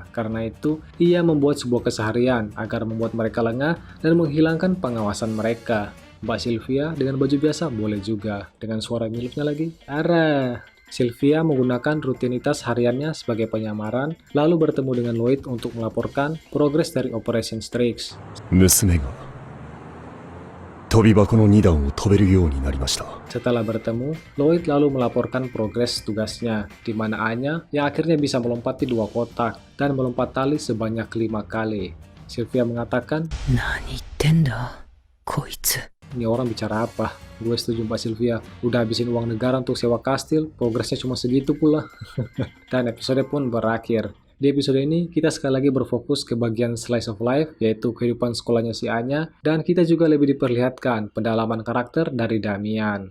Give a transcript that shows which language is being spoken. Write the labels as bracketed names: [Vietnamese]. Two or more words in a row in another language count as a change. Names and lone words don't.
[Indonesian] Karena itu, ia membuat sebuah keseharian agar membuat mereka lengah dan menghilangkan pengawasan mereka. Mbak Sylvia dengan baju biasa boleh juga, dengan suara miliknya lagi. Arah! Sylvia menggunakan rutinitas hariannya sebagai penyamaran, lalu bertemu dengan Lloyd untuk melaporkan progres dari Operation Strix. [Japanese] 娘が飛び箱の2段を飛べるようになりました。 [Indonesian] Setelah bertemu, Lloyd lalu melaporkan progres tugasnya, di mana Anya yang akhirnya bisa melompati 2 kotak dan melompat tali sebanyak 5 kali. Sylvia mengatakan, [Japanese] 何言ってんだこいつ [Indonesian] ini orang bicara apa? Gue setuju Mbak Sylvia, udah habisin uang negara untuk sewa kastil, progresnya cuma segitu pula. Dan episode pun berakhir. Di episode ini, kita sekali lagi berfokus ke bagian [English] slice of life, [Indonesian] yaitu kehidupan sekolahnya si Anya, dan kita juga lebih diperlihatkan pendalaman karakter dari Damian.